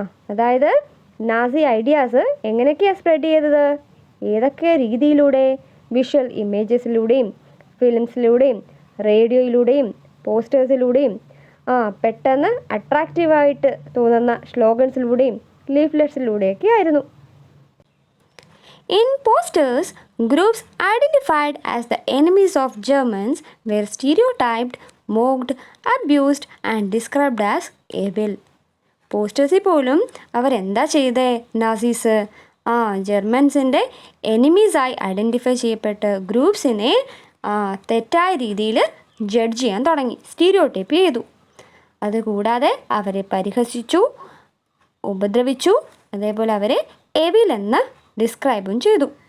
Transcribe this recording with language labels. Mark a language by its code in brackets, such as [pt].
[ml] അതായത് Nazi ideas എങ്ങനെയൊക്കെയാണ് spread ചെയ്തത്? ഏതൊക്കെ രീതിയിലൂടെ? വിഷ്വൽ ഇമേജസിലൂടെയും ഫിലിംസിലൂടെയും റേഡിയോയിലൂടെയും പോസ്റ്റേഴ്സിലൂടെയും പെട്ടെന്ന് അട്രാക്റ്റീവായിട്ട് തോന്നുന്ന സ്ലോഗൻസിലൂടെയും ലീഫ്ലെറ്റ്സിലൂടെയൊക്കെ ആയിരുന്നു. [en] In posters, groups identified as the enemies of Germans were stereotyped, mocked, abused and described as evil. [ml] പോസ്റ്റേഴ്സിൽ പോലും അവരെന്താ ചെയ്തേ? നാസീസ് ജർമ്മൻസിൻ്റെ എനിമീസായി ഐഡൻറ്റിഫൈ ചെയ്യപ്പെട്ട് ഗ്രൂപ്പ്സിനെ തെറ്റായ രീതിയിൽ ജഡ്ജ് ചെയ്യാൻ തുടങ്ങി, സ്റ്റീരിയോടൈപ്പ് ചെയ്തു. അതുകൂടാതെ അവരെ പരിഹസിച്ചു, ഉപദ്രവിച്ചു, അതേപോലെ അവരെ എവിൽ എന്ന് ഡിസ്ക്രൈബും ചെയ്തു.